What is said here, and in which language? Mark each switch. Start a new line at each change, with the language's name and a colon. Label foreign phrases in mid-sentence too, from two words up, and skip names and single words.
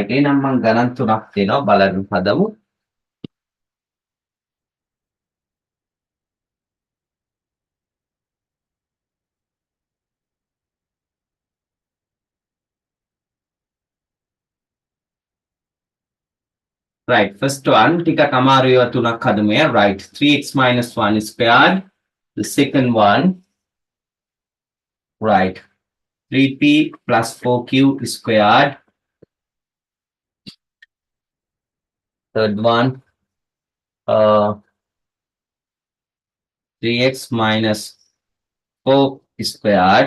Sinhala: එහෙනම් මම ගණන් තුනක් දෙනවා බලන්න හදමු.
English: Right. First one,
Sinhala: ටිකක් අමාරු ඒවා තුනක් හදමු.
English: Right. 3x minus 1 squared. The second one, right. 3p plus 4q squared. Third one, 3x minus 4 squared.